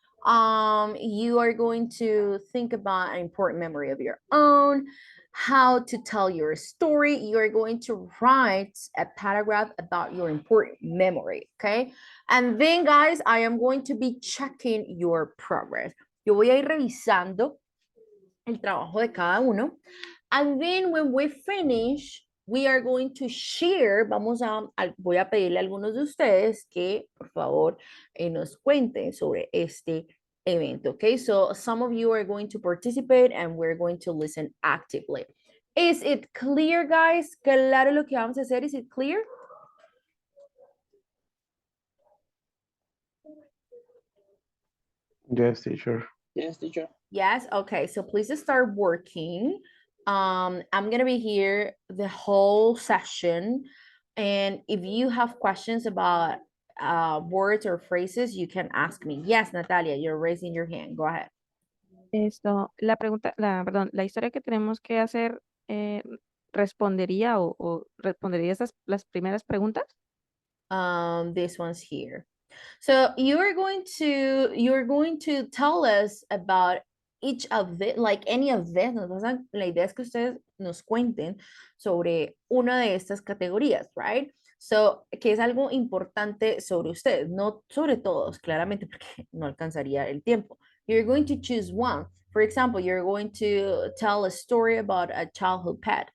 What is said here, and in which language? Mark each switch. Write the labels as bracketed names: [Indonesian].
[English] You are going to think about an important memory of your own, how to tell your story. You're going to write a paragraph about your important memory, okay? And then, guys, I am going to be checking your progress. [Spanish] Yo voy a ir revisando el trabajo de cada uno. [English] And then when we finish, we are going to share. [Spanish] Voy a pedirle a algunos de ustedes que, por favor, nos cuenten sobre este evento. [English] Okay, so some of you are going to participate and we're going to listen actively. Is it clear, guys? [Spanish] Claro lo que vamos a hacer. [English] Is it clear? Yes, teacher. Yes, teacher. Yes, okay, so please start working. I'm gonna be here the whole session, and if you have questions about words or phrases, you can ask me. Yes, Natalia, you're raising your hand. Go ahead. [Spanish] Perdón, la historia que tenemos que hacer, ¿respondería o respondería las primeras preguntas? [English] This one's here. So you're going to tell us about each of the, like any of this. [Spanish] La idea es que ustedes nos cuenten sobre una de estas categorías, right? So, que es algo importante sobre ustedes, no sobre todos, claramente, porque no alcanzaría el tiempo. [English] You're going to choose one. For example, you're going to tell a story about a childhood pet.